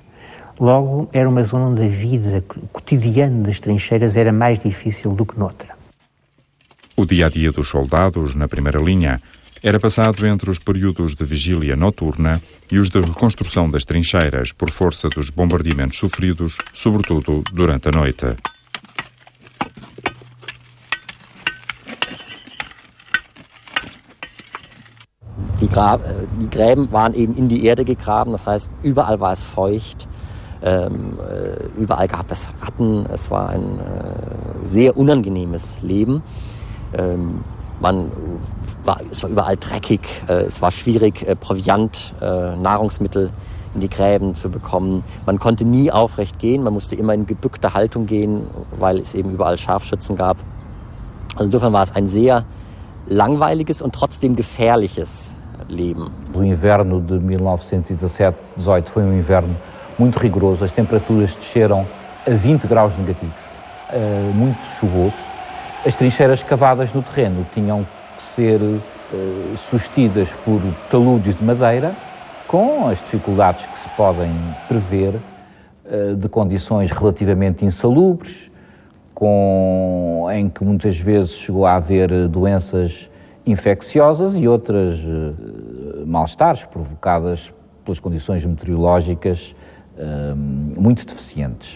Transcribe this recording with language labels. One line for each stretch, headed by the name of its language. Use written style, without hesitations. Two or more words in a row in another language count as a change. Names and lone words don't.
Portuguese: Logo era uma zona onde a vida cotidiana das trincheiras era mais difícil do que noutra. O dia-a-dia dos soldados na primeira linha era passado entre os períodos de vigília noturna e os de reconstrução das trincheiras por força dos bombardeamentos sofridos, sobretudo durante a noite.
German: Die Gräben waren eben in die Erde gegraben, das heißt, überall war es feucht, überall gab es Ratten, es war ein sehr unangenehmes Leben. Es war überall dreckig, es war schwierig, Proviant, Nahrungsmittel in die Gräben zu bekommen. Man konnte nie aufrecht gehen, man musste immer in gebückter Haltung gehen, weil es eben überall Scharfschützen gab. Also insofern war es ein sehr langweiliges und trotzdem gefährliches Leben.
Portuguese: O inverno de 1917-18 foi inverno muito rigoroso, as temperaturas desceram a 20 graus negativos, muito chuvoso. As trincheiras cavadas no terreno tinham que ser sustidas por taludes de madeira, com as dificuldades que se podem prever, de condições relativamente insalubres, em que muitas vezes chegou a haver doenças infecciosas e outras mal-estares provocadas pelas condições meteorológicas muito deficientes.